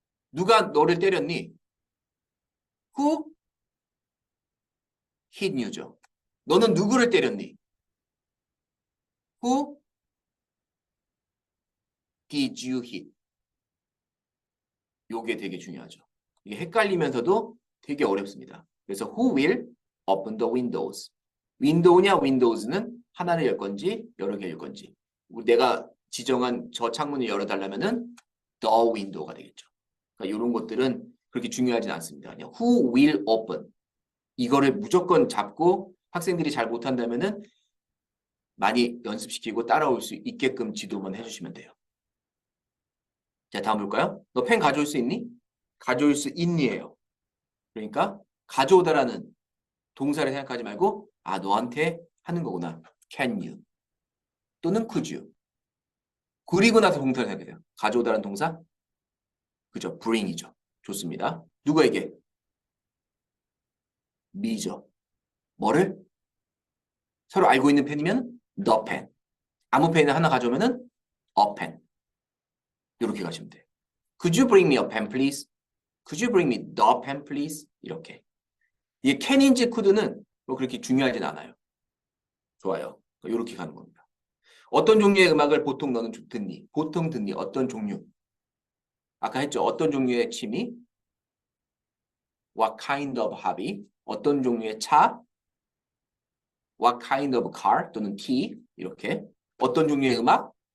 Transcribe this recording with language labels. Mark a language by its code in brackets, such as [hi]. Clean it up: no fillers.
[ko] 누가 너를 때렸니? [en] Who hit you [ko] 죠. 너는 누구를 때렸니? [en] Who did you hit? [ko] 요게 되게 중요하죠. 이게 헷갈리면서도 되게 어렵습니다. [en] 그래서 who will open the windows? [ko] 윈도우냐 윈도우즈는 하나를 열 건지 여러 개를 열 건지. 내가 지정한 저 창문을 열어달라면은 the window가 되겠죠. 그러니까 이런 것들은 그렇게 중요하진 않습니다. 그냥 who will open 이거를 무조건 잡고 학생들이 잘 못한다면은 많이 연습시키고 따라올 수 있게끔 지도만 해주시면 돼요. 자, 다음 볼까요? 너 펜 가져올 수 있니? 가져올 수 있니예요. 그러니까 가져오다라는 동사를 생각하지 말고 너한테 하는 거구나. [en] Can you? 또는 could you? [ko] 그리고 나서 동사를 생각해요. 가져오다라는 동사? 그죠? bring이죠. 좋습니다. 누구에게? me죠. 뭐를? 서로 알고 있는 펜이면 the pen. 아무 펜을 하나 가져오면은 a pen. 이렇게 가시면 돼요. [en] Could you bring me a pen, please? Could you bring me the pen, please? [ko] 이렇게. 이게 can인지 could는 뭐 그렇게 중요하진 않아요. 좋아요. 이렇게 가는 겁니다. 어떤 종류의 음악을 보통 너는 듣니? 보통 듣니? 어떤 종류? 아까 했죠. 어떤 종류의 취미? [en] What kind of hobby? [ko] 어떤 종류의 차? [en] What kind of car? [ko] 또는 tea? 이렇게. 어떤 종류의 음악?